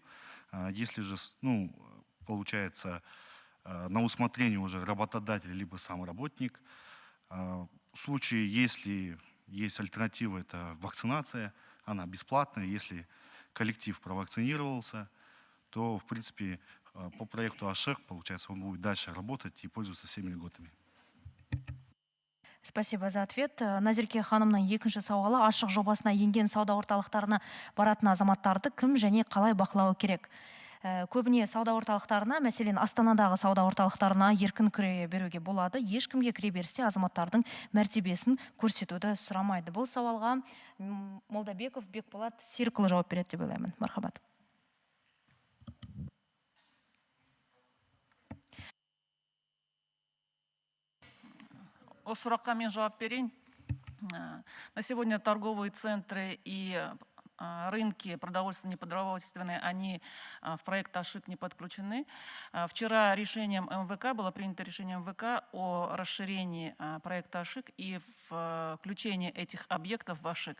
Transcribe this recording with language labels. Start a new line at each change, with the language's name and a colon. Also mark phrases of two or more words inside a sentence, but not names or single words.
Russian: Если же, получается, на усмотрение уже работодателя либо сам работник, в случае, если есть альтернатива, это вакцинация, она бесплатная. Если коллектив провакцинировался, то, в принципе, по проекту АШИК, получается, он будет дальше работать и пользоваться всеми льготами. Спасибо за ответ.
Kazakh: Назерке ханымның екінші сауалы: ашық жобасына енген сауда орталықтарына баратын азаматтарды кім және қалай бақылауы керек? Көбіне сауда орталықтарына, мәселен Астанадағы сауда орталықтарына еркін кіре беруге болады. Ешкімге кіре берсе азаматтардың мәртебесін көрсетуді сұрамайды. Бұл сауалға Молдабеков Бекболат Серікұлы жауап береді деп ойлаймын. Мархабат. Осы сұраққа мен жауап берейін.
Russian: На сегодня торговые центры и рынки продовольственно-непродовольственные, они в проект АШИК не подключены. Вчера было принято решением МВК о расширении проекта АШИК и включении этих объектов в АШИК.